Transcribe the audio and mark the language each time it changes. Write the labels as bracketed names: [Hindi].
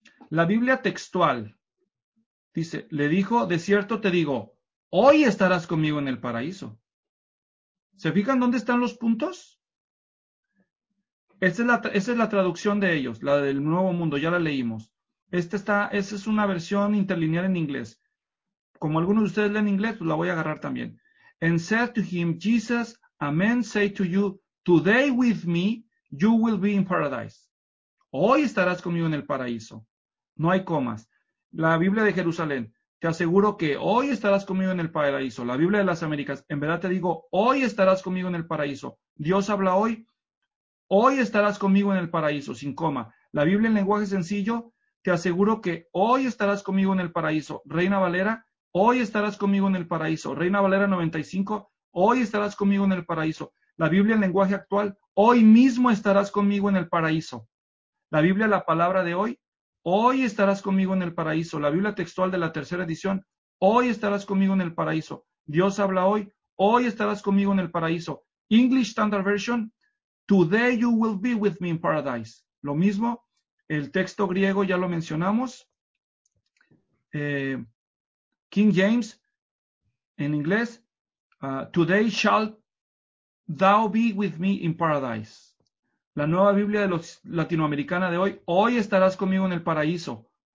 [Spanish] La Biblia textual dice, le dijo, de cierto te digo, hoy estarás conmigo en el paraíso. ¿Se fijan dónde están los puntos? Esa es la traducción de ellos, la del Nuevo Mundo, ya la leímos. Esa es una versión interlineal en inglés. Como algunos de ustedes leen inglés, pues la voy a agarrar también. [English] And said to him, Jesus, amen, say to you, today with me, you will be in paradise. [Spanish] Hoy estarás conmigo en el paraíso. No hay comas. La Biblia de Jerusalén, te aseguro que hoy estarás conmigo en el paraíso. La Biblia de las Américas, en verdad te digo, hoy estarás conmigo en el paraíso. Dios habla hoy, hoy estarás conmigo en el paraíso, sin coma. La Biblia en lenguaje sencillo, te aseguro que hoy estarás conmigo en el paraíso. Reina Valera, hoy estarás conmigo en el paraíso. Reina Valera 95, hoy estarás conmigo en el paraíso. La Biblia en lenguaje actual, hoy mismo estarás conmigo en el paraíso. La Biblia, la palabra de hoy, hoy estarás conmigo en el paraíso. La Biblia textual de la tercera edición, hoy estarás conmigo en el paraíso. Dios habla hoy estarás conmigo en el paraíso. [English] English Standard Version, today you will be with me in paradise. [Spanish] Lo mismo, el texto griego ya lo mencionamos. [English] King James, [Spanish] en inglés, [English] today shalt Thou be with me in paradise. [Spanish] La nueva Biblia de los latinoamericana de hoy, hoy estarás conmigo en el paraíso.